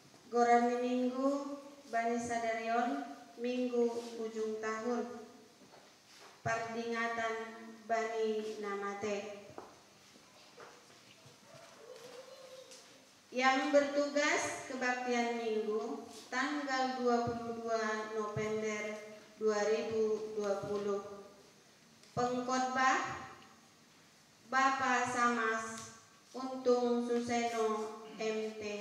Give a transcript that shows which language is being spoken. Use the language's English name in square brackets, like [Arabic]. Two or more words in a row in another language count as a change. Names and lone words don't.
[Batak Toba] Goran Minggu Bani Sadarion Minggu ujung tahun Pardingatan Bani Namate. [Indonesian] Yang bertugas kebaktian Minggu tanggal 22 November 2020. Pengkhotbah Bapak Samas Untung Suseno MTH.